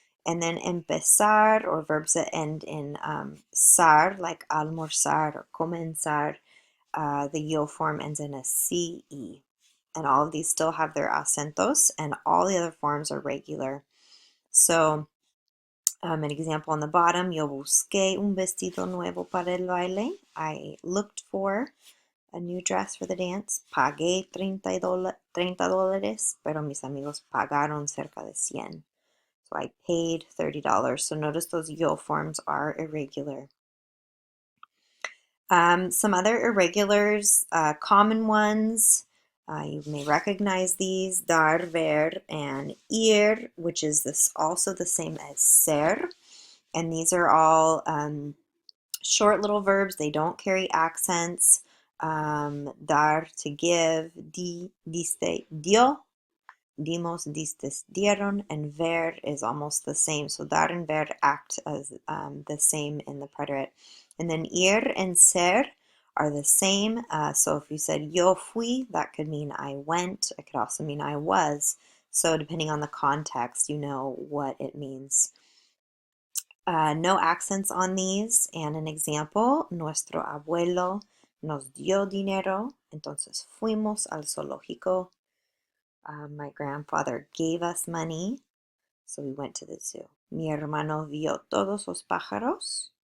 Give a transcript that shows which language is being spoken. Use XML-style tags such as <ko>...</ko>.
<en>And then empezar, or verbs that end in sar, like almorzar or comenzar, the yo form ends in a CE. And all of these still have their acentos, and all the other forms are regular. So, an example on the bottom,</en> <es>yo busqué un vestido nuevo para el baile.</es> <en>I looked for a new dress for the dance.</en> <es>Pagué $30, pero mis amigos pagaron cerca de 100.</es> <en>So I paid $30. So notice those yo forms are irregular. Some other irregulars, common ones, you may recognize these, dar, ver, and ir, which is also the same as ser. And these are all short little verbs. They don't carry accents. Dar, to give, diste, dio, dimos, distes, dieron, and ver is almost the same. So dar and ver act as the same in the preterite. And then ir and ser are the same. So if you said</en> <es>yo fui,</es> <en>that could mean I went. It could also mean I was. So depending on the context, you know what it means. No accents on these. And an example,</en> <es>nuestro abuelo nos dio dinero, entonces fuimos al zoológico.</es> <en>My grandfather gave us money, so we went to the zoo.</en> <es>Mi hermano vio todos los pájaros.</es>